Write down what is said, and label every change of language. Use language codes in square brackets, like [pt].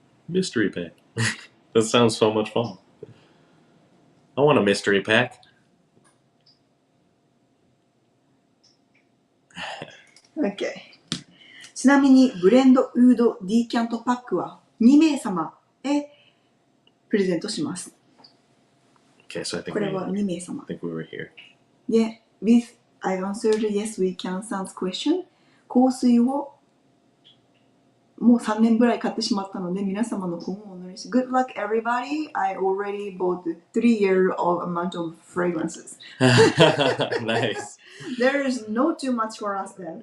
[en] Mystery pack. That sounds so much fun. I want a mystery pack. Okay. [ja] ちなみにブレンドウードディキャントパックは2名様へプレゼントします。 [en] Okay, so I think [ja] これは2名様。 [en] we were here. Yeah, I answered yes, we can sans question. [ja] 香水をもう3年ぐらい買ってしまったので皆様の今後をお祈りし [en] Good luck everybody. I already bought 3-year of amount of fragrances. Nice. There is no too much for us then.